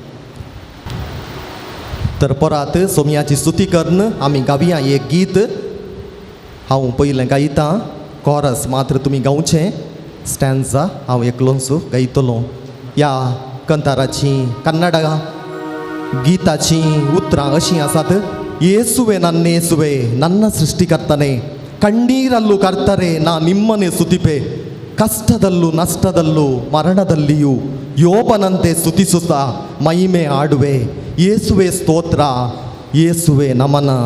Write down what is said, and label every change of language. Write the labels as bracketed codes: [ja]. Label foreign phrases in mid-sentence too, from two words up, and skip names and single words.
[kok] तर परत सोम्याची स्तुती करन आमी गावया एक गीत हांव पयलें गायता कॉरस मात्र तुमी गावचें स्टॅन्झा हांव एकलोच गायतलो ह्या कंताराची कन्नड गीताची उतरां अशीं आसात [kn] ಯೇಸುವೆ ನನ್ನೇಸುವೆ ನನ್ನ ಸೃಷ್ಟಿಕರ್ತನೇ ಕಣ್ಣೀರಲ್ಲೂ ಕರ್ತರೆ ನಾ ನಿಮ್ಮನೆ ಸ್ತುತಿಪೆ ಕಷ್ಟದಲ್ಲೂ ನಷ್ಟದಲ್ಲೂ ಮರಣದಲ್ಲಿಯೂ ಯೋಬನಂತೆ ಸ್ತುತಿಸುತ್ತಾ ಮಹಿಮೆ ಆಡುವೆ ಯೇಸುವೆ ಸ್ತೋತ್ರ ಯೇಸುವೆ ನಮನ